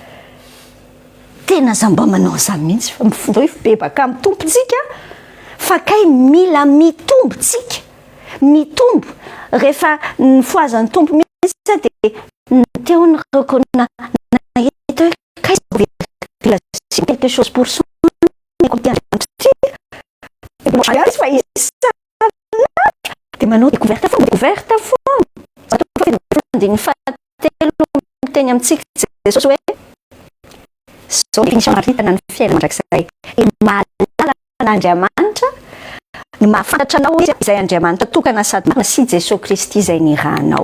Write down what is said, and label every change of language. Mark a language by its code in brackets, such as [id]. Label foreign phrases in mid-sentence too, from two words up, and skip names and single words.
[mg] Tena za mba manao an'izany mihitsy fa mifindra hoe bebaka amin'ny tompontsika fa kay mila mitombotsika. Mitombo rehefa ny foazan'ny tompo mihitsy dia teo ny reconnaître hoe kay [fr] quelque chose pour soi [mg] dia manao découverte foana. Dia ny fahatelo miteny amintsika Jesosy hoe zao définition maritana ny fiainana mandrakizay mahalala n'Andriamanitra, ny mahafantatra anao izy izay Andriamanitra tokana sady marina sy Jesosy Kristy izay nirahanao.